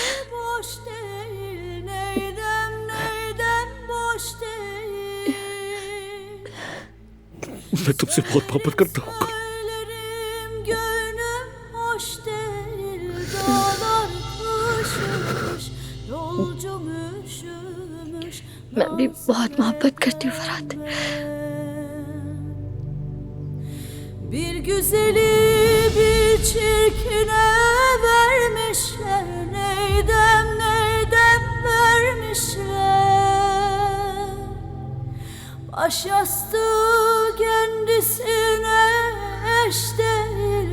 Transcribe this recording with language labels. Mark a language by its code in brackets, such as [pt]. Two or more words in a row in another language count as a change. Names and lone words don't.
[hi] मैं तुमसे बहुत मोहब्बत करता हूँ। मैं भी बहुत मोहब्बत करती हूँ फरात। [tr] Bir güzeli bir çirkine vermişler. Neydem neydem vermişler. Başyastığı kendisine eş değil.